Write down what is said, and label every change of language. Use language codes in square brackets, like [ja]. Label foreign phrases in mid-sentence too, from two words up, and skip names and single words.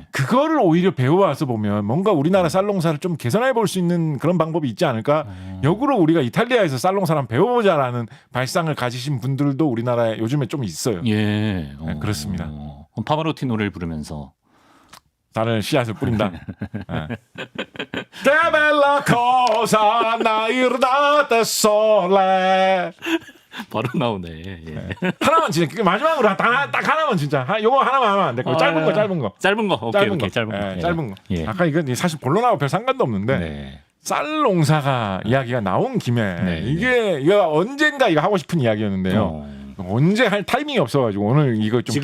[ko] 그거를 오히려 배워와서 보면 뭔가 우리나라 쌀농사를 좀 개선해 볼 수 있는 그런 방법이 있지 않을까? 역으로 우리가 이탈리아에서 쌀농사를 한번 배워보자라는 발상을 가지신 분들도 우리나라에 요즘에 좀 있어요. 예. 네, 그렇습니다. 그럼 파바로티 노래를 부르면서 쌀을 씨앗을 뿌린다. [nap] Que bella cosa nair da te sole. [ko] 바로 나오네. 예. 하나만 진짜 그 마지막으로 딱 하나만 진짜 요거 하나만 하면 안 될까요? 짧은 거. 짧은 거. 오케이. 짧은 거. 예, 짧은 거. 예. 아까 이건 사실 본론하고 별 상관도 없는데 네. 쌀 농사가 이야기가 나온 김에 네. 이거 언젠가 이거 하고 싶은 이야기였는데요. 언제 할 타이밍이 없어가지고 오늘 이거 좀